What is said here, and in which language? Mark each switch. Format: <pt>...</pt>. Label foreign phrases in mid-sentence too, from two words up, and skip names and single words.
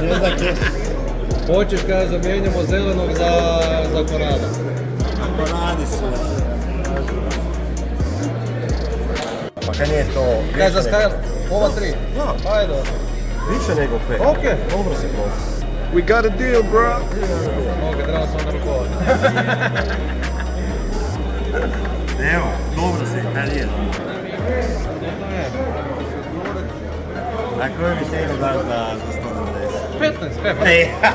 <hr>Hoćeš kada zamijenjamo zelenog za Konrada. Konradi su. Pa kaj nije to... Kaj za Skyline? Ova 3? Da. Ajde. Više nego fair. Okej. Dobro si prošao.</hr> <en>We got a deal, bro!</en> <hr>Okej, treba sam onda rukovati. Evo, dobro si, kaj nije dobro. Na koju mi cijenu daš za 190? 15, Ej!</hr>